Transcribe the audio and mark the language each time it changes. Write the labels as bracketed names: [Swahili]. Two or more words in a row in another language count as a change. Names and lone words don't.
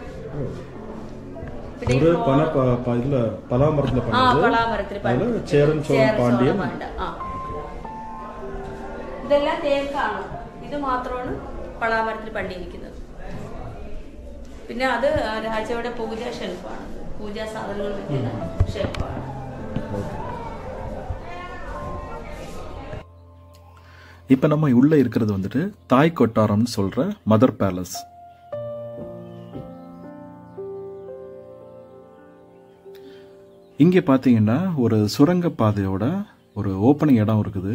[Malayalam] പലാമരത്തിൽ ഇതെല്ലാം തേക്കാണ്. ഇത് മാത്രമാണ് പലാമരത്തിൽ പണിയിരിക്കുന്നത്. പിന്നെ അത് രാജാവുടെ പൂജാ ഷെൽഫാണ്. പൂജാ സാധനങ്ങൾ വെക്കുന്ന ഷെൽഫാണ്. [Tamil] இப்ப நம்ம உள்ள இருக்கிறது வந்துட்டு தாய் கொட்டாரம்னு சொல்ற [English] mother palace. [Tamil] இங்க பாத்தீங்கன்னா ஒரு சுரங்க பாதையோட ஒரு ஓப்பனிங் இடம் இருக்குது.